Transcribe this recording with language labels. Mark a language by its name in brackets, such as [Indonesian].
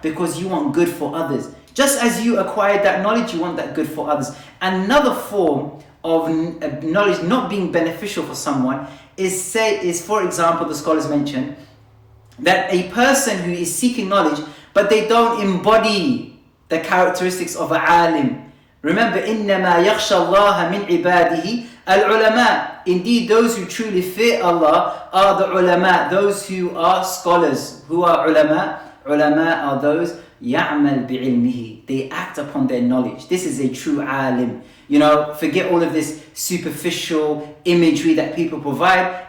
[English] Because you want good for others. Just as you acquired that knowledge, you want that good for others. Another form of knowledge not being beneficial for someone is, for example, the scholars mention that a person who is seeking knowledge, but they don't embody the characteristics of an alim. Remember, [Arabic] إِنَّمَا يَخْشَى اللَّهَ مِنْ عِبَادِهِ الْعُلَمَاء. [English] Indeed, those who truly fear Allah are the ulama, those who are scholars. Who are ulama? Ulama are those [Arabic] يَعْمَلْ بِعِلْمِهِ. [English] They act upon their knowledge. This is a true alim. You know, forget all of this superficial imagery that people provide.